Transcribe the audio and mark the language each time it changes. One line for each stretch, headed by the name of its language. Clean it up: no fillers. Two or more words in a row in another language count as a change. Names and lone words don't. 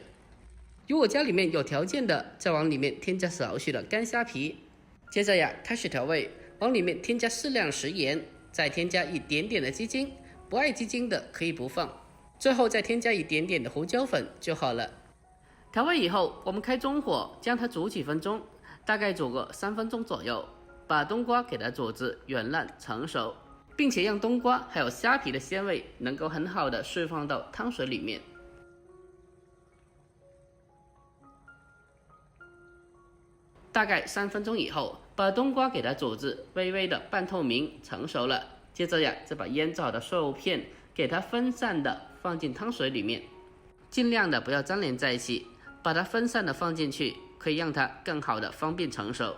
Chinese: 如果家裡面有條件的，再往裡面添加少許的乾蝦皮。接着開始調味，往裡面添加適量食鹽，再添加一點點的雞精，不愛雞精的可以不放。最後再添加一點點的胡椒粉就好了。調味以後，我們開中火，將它煮幾分鐘，大概煮个3分钟左右，把冬瓜给它煮至软烂成熟，并且让冬瓜还有虾皮的鲜味能够很好的释放到汤水里面。大概3分钟以后，把冬瓜给它煮至微微的半透明成熟了，接着呀，再把腌制好的瘦肉片给它分散的放进汤水里面，尽量的不要粘连在一起，把它分散的放进去，可以让它更好的方便成熟。